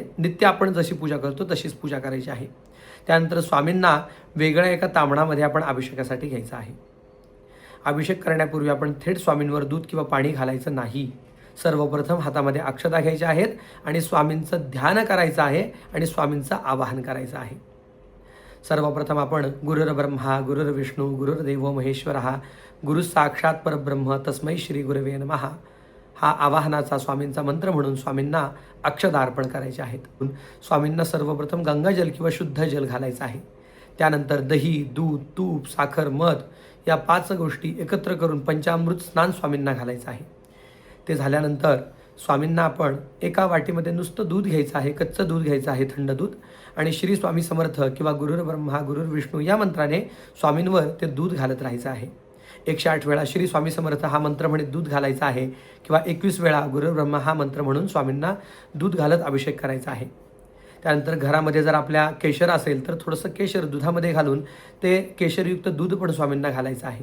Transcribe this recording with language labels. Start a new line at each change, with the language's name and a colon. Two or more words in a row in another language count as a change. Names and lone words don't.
Marathi: नित्य आपण जशी पूजा करतो तशीच पूजा करायची आहे. त्यानंतर स्वामींना वेगळ्या एका तांबणामध्ये आपण अभिषेकासाठी घ्यायचं आहे. अभिषेक करण्यापूर्वी आपण थेट स्वामींवर दूध किंवा पाणी घालायचं नाही. सर्वप्रथम हातामध्ये अक्षता घ्यायच्या आहेत आणि स्वामींचं ध्यान करायचं आहे आणि स्वामींचं आवाहन करायचं आहे. सर्वप्रथम आपण
Sanskrit: गुरुर्ब्रह्मा गुरुर्विष्णू गुरुर्देव महेश्वरः गुरु साक्षात परब्रह्म तस्मै श्री गुरवे नमः
Marathi: हा आवाहनाचा स्वामींचा मंत्र म्हणून स्वामींना अक्षता अर्पण करायचे आहेत. स्वामींना सर्वप्रथम गंगाजल किंवा शुद्ध जल घालायचं आहे. त्यानंतर दही, दूध, तूप, साखर, मध या 5 गोष्टी एकत्र करून पंचामृत स्नान स्वामींना घालायचं आहे. ते झाल्यानंतर स्वामींना आपण एका वाटीमध्ये नुसतं दूध घ्यायचं आहे, कच्चं दूध घ्यायचं आहे, थंड दूध, आणि श्री स्वामी समर्थ किंवा
Sanskrit: गुरुर्ब्रह्मा गुरुर्विष्णू
Marathi: या मंत्राने स्वामींवर ते दूध घालत राहायचं आहे. 108 वेळा श्री स्वामी समर्थ हा मंत्र म्हणत दूध घालायचा आहे किंवा 21 वेळा गुरुर्ब्रह्मा हा मंत्र म्हणून स्वामींना दूध घालत अभिषेक करायचा आहे. त्यानंतर घरामध्ये जर आपल्या केशर असेल तर थोडंसं केशर दुधामध्ये घालून ते केशरयुक्त दूध पण स्वामींना घालायचं आहे.